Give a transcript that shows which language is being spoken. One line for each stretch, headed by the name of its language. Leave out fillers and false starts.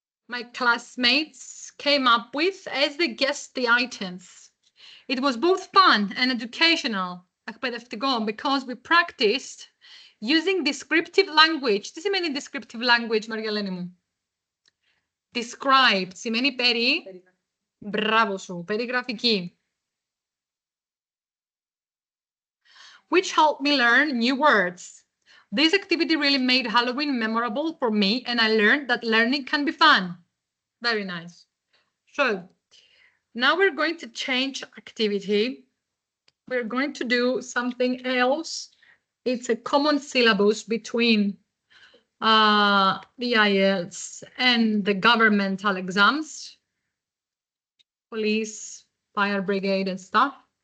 English: My classmates came up with as they guessed the items. It was both fun and educational, εκπαιδευτικό, because we practiced using descriptive language.
Greek: Τι σημαίνει
English: descriptive language,
Greek: Μαργαλένη μου? Describe σημαίνει μπράβο σου, περιγραφική.
English: Which helped me learn new words. This activity really made Halloween memorable for me, and I learned that learning can be fun. Very nice. So now we're going to change activity. We're going to do something else. It's a common syllabus between the IELTS and the governmental exams, police, fire brigade and stuff.